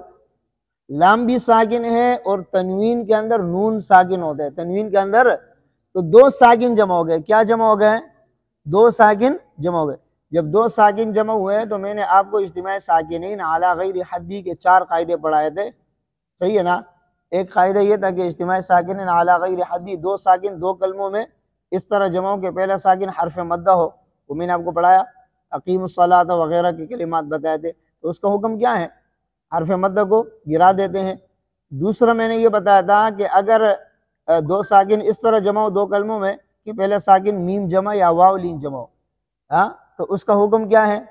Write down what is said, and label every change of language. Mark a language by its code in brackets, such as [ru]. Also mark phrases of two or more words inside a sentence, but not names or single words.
[ur] لام بھی ساکن ہے اور تنوین کے اندر نون ساکن ہوتا ہے. تنوین کے اندر تو دو ساکن جمع ہو گئے. کیا جمع ہو گئے؟ دو ساکن جمع ہو گئے. جب دو ساکن جمع ہوئے تو میں نے آپ کو [ar] اجتماع ساکنین علی غیر حدی [ur] کے 4 قاعدے پڑھائے تھے. صحیح ہے نا؟ ایک قاعدہ یہ تھا کہ [ar] اجتماع ساکنین علی غیر حدی [ur] دو ساکن دو کلموں میں اس طرح جمع ہو کہ پہلا ساکن حرف مدہ ہو، وہ میں نے آپ کو پڑھایا. [ar] اقیم الصلاۃ [ur] وغیرہ کے کلمات بتائے تھے. تو اس کا حکم کیا ہے؟ حرف مدہ کو گرا دیتے ہیں. دوسرا میں نے یہ بتایا تھا کہ اگر دو ساکن اس طرح جمع ہو دو کلموں میں کہ پہلا ساکن میم جمع یا واو لین جمع ہو، ہاں تو اس کا حکم کیا ہے؟